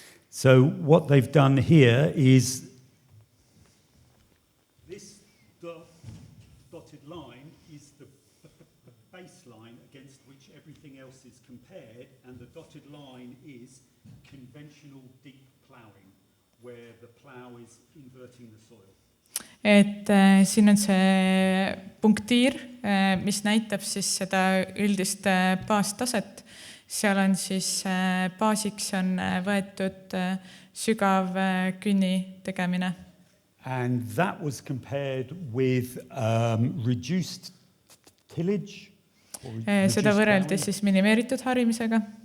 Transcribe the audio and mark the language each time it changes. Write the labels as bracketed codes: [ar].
[en] So what they've done here is this dotted line is the baseline against which everything else is compared, and the dotted line is conventional deep ploughing, where the plough is inverting the soil. [et] Et siin on see punktiir, mis näitab siis seda üldist baastaset. Seal on siis baasiks on võetud sügav künni tegemine. [en] And that was compared with reduced tillage. [et] Seda võrreldi siis minimeeritud harimisega.